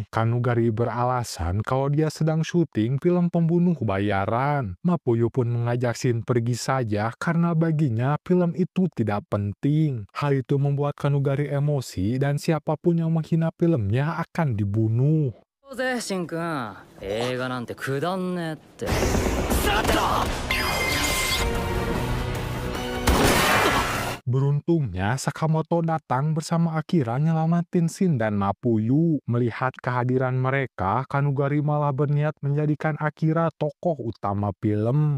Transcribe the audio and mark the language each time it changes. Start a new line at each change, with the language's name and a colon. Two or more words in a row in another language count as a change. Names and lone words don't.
Indonesian: Kanugari beralasan kalau dia sedang syuting film pembunuh bayaran. Mapuyu pun mengajak Shin pergi saja karena baginya film itu tidak penting. Hal itu membuat Kanugari emosi dan siapapun yang menghina filmnya akan dibunuh.
Japanese: シンくん、映画なんてくだんねえって。
Indonesian: Beruntungnya, Sakamoto datang bersama Akira nyelamatin Shin dan Mapuyu. Melihat kehadiran mereka, Kanugari malah berniat menjadikan Akira tokoh utama film.